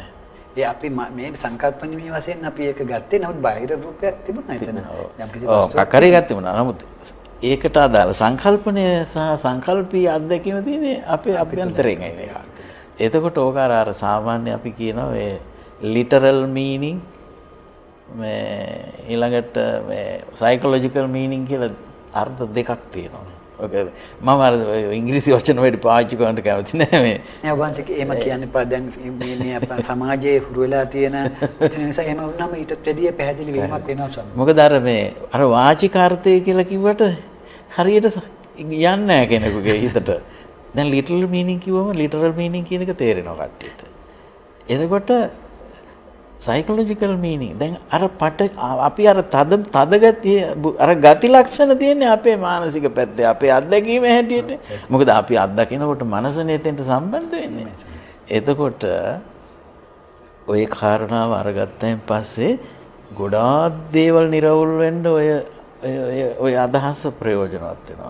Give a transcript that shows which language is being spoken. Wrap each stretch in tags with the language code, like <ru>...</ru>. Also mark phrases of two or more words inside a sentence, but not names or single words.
<si>ඒ අපි මේ සංකල්පණීය වශයෙන් අපි ඒක ගත්තේ නමුත් බාහිර රූපයක් තිබුණා එතන. යම් කිසි වස්තුවක් කකරේ ගත්තේ වුණා. නමුත් ඒකට අදාළ සංකල්පණය සහ සංකල්පීය අත්දැකීම තියෙන්නේ අපේ අභ්‍යන්තරයෙන් එන එක. එතකොට ඕක අර සාමාන්‍ය අපි කියනවා මේ</si> <en>literal meaning</en> <si>මේ ඊළඟට මේ</si> <en>psychological meaning</en> <si>කියලා අර්ථ දෙකක් තියෙනවා. ඔක මම අර ඉංග්‍රීසි වචන වලට පාවිච්චි කරන්න කැමති නෑ මේ. නෑ ඔබන්ට එහෙම කියන්නේ දැන් මේ අපේ සමාජයේ හුරු වෙලා තියෙන නිසා එහෙම වුණාම ඊට දෙවිය පැහැදිලි වීමක් වෙනවා සම්. මොකද අර වාචිකාර්ථය කියලා කිව්වට හරියට යන්නේ නැහැ කෙනෙකුගේ හිතට. දැන්</si> <en>literal meaning</en> <si>කිව්වම</si> <en>literal meaning</en> <si>කියන එක තේරෙනවා කට්ටියට. එතකොට</si> <en>psychological meaning</en> <si>දැන් අපි අර තද ගතිය අර ගති ලක්ෂණ තියෙන්නේ අපේ මානසික පැත්තේ අපේ අත්දැකීම හැටියට. මොකද අපි අත්දකිනකොට මනසනේ එතෙන්ට සම්බන්ධ වෙන්නේ. එතකොට ওই කාරණාව අරගත්තයින් පස්සේ ගොඩාක් දේවල් නිරවුල් වෙන්න ඔය අදහස ප්‍රයෝජනවත් වෙනවා.</si>